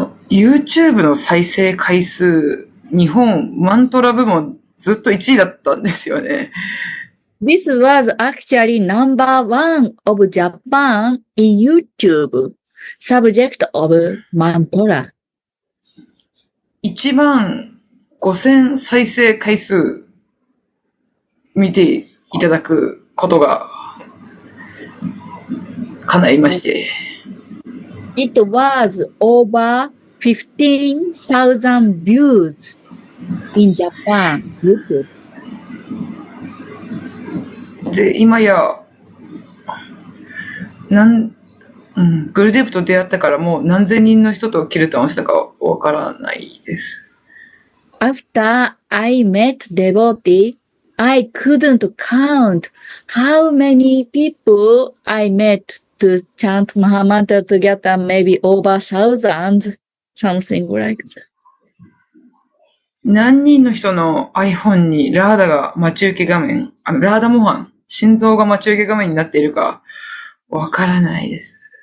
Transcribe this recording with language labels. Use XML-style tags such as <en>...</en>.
<ja>YouTube の再生回数、日本マントラ部門ずっと1位だったんですよね。</ja> <en>This was actually number one of Japan in YouTube, subject of mantra.</en> <ja>15,000再生回数見ていただくことが叶いまして。</ja> <en>It was over 15,000 views in Japan, YouTube.</en> <ja>で、今や、グルデーブと出会ったからもう何千人の人とキルタンをしたかわからないです。</ja> <en>After I met devotee, I couldn't count how many people I met to chant Mahamantra together, maybe over thousands, something like that.</en> <ja>何人の人の iPhone にラーダが待ち受け画面、ラーダ模範、心臓が待ち受け画面になっているかわからないです。</ja>